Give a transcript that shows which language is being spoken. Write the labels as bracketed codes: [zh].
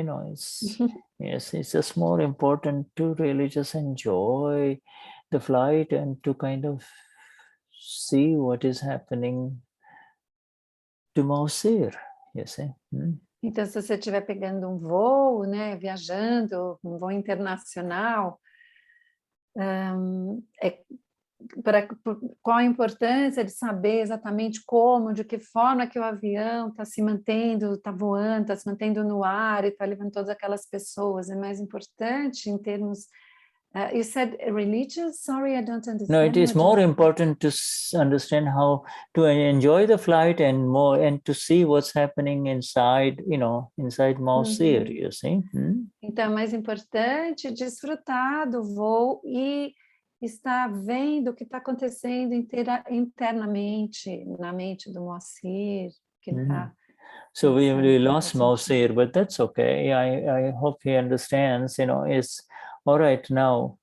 [en] It's just more important to really just enjoy the flight and to kind of see what is happening to Mausir, you see. [pt] Então, se você estiver pegando um voo, né, viajando, um voo internacional, qual a importância de saber exatamente como, de que forma que o avião está se mantendo, está voando, está se mantendo no ar e está levando todas aquelas pessoas. É mais importante em termos... [en] you said religious? Sorry, I don't understand. No, it is more important to understand how to enjoy the flight and to see what's happening inside, inside Mausir, you see. [pt] Então, é mais importante desfrutar do voo e estar vendo o que está acontecendo internamente, na mente do Moacir, que ele está... [en] So we lost Mausir, but that's okay. I hope he understands, it's all right now.